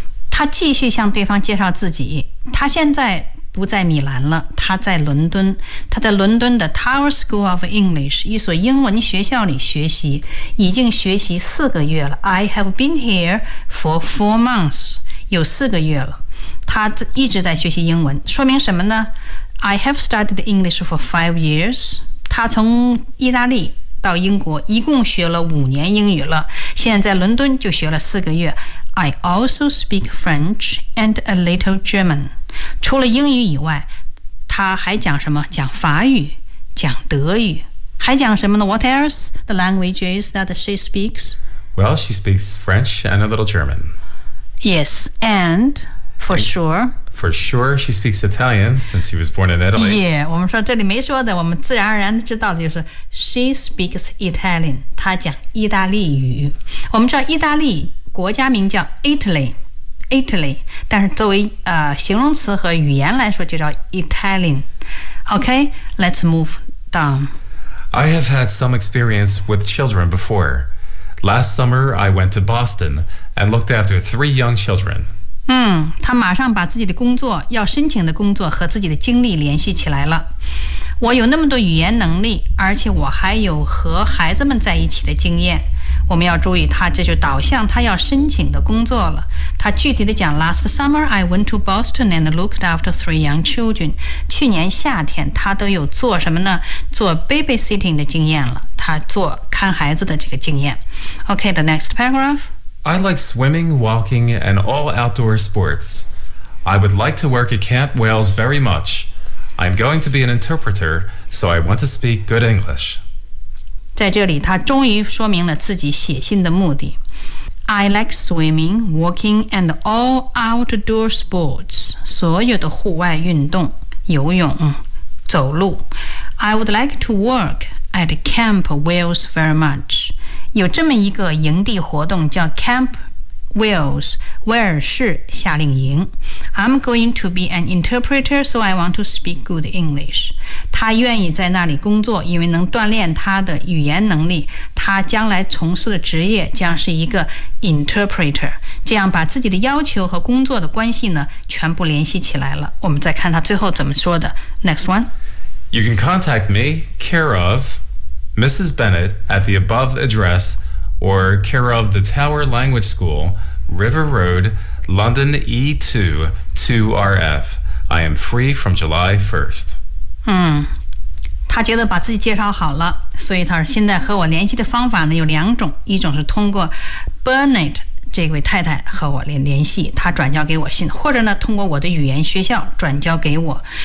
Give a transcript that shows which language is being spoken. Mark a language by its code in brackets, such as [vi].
[zh] 他继续向对方介绍自己，他现在不在米兰了，他在伦敦，他在伦敦的 Tower School of English， 一所英文学校里学习，已经学习4个月了。 [en] I have been here for 4 months， [zh] 有4个月了，他一直在学习英文，说明什么呢？ [en] I have studied English for 5 years， [zh] 他从意大利到英国一共学了5年英语了，现在在伦敦就学了4个月。 [en] I also speak French and a little German. [zh] 除了英语以外，他还讲什么？讲法语，讲德语，还讲什么呢？ [en] What else the languages that she speaks? Well, she speaks French and a little German. Yes, and for sure. For sure, she speaks Italian since she was born in Italy. [zh] Yeah, 我们说这里没说的，我们自然而然知道的就是 [en] she speaks Italian. [zh] 她讲意大利语。我们知道意大利国家名叫 Italy， 但是作为形容词和语言来说就叫 Italian。 [en] OK， let's move down. I have had some experience with children before. Last summer I went to Boston and looked after 3 young children. [zh] 他马上把自己的工作，要申请的工作和自己的经历联系起来了。我有那么多语言能力，而且我还有和孩子们在一起的经验。我们要注意，他这就导向他要申请的工作了。他具体的讲 [en] ，Last summer I went to Boston and looked after 3 young children. [zh] 去年夏天，他都有做什么呢？做 babysitting 的经验了，他做看孩子的这个经验。 [en] OK， the next paragraph. I like swimming, walking, and all outdoor sports. I would like to work at Camp Wales very much. I'm going to be an interpreter, so I want to speak good English. [zh] 在这里他终于说明了自己写信的目的。 [en] I like swimming, walking and all outdoor sports. [zh] 所有的户外运动，游泳，走路。 [en] I would like to work at Camp Wales very much. [zh] 有这么一个营地活动叫 Camp Wales， 威尔士夏令营。 [en] I'm going to be an interpreter, so I want to speak good English. [zh] 他愿意在那里工作，因为能锻炼他的语言能力。他将来从事的职业将是一个 interpreter， 这样把自己的要求和工作的关系呢全部联系起来了。我们再看他最后怎么说的。 [en] Next one. You can contact me, care of Mrs. Bennett at the above address, or care of the Tower Language School, River Road, London E2-2RF. I am free from July 1st. [zh] 他觉得把自己介绍好了，所以他说现在和我联系的方法呢有两种，一种是通过 Bennett 这位太太和我联系，他转交给我信，或者呢通过我的语言学校转交给我。